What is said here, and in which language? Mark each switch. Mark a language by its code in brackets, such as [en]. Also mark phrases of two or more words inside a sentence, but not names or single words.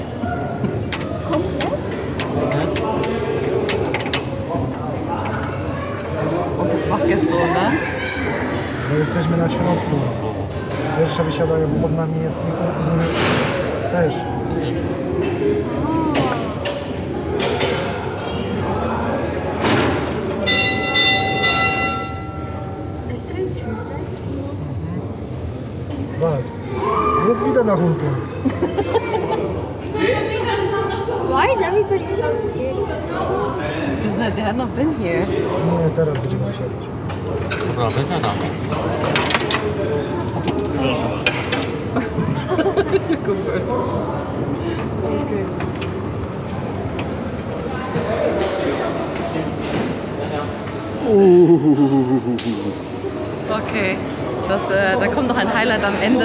[de] Und das wackelt so, ne? [pl] Bo jesteśmy na środku. Pierwsza wysiadają, bo pod nami jest też. [en] Ist today Tuesday? [de] Was? Jetzt wieder nach unten. [en] Why is everybody so scared? Because they had not been here. [pl] Nie, teraz będziemy wysiadać. Dobra, wysiadam. [en] Go first. Okay. [de] Okay, da kommt noch ein Highlight am Ende.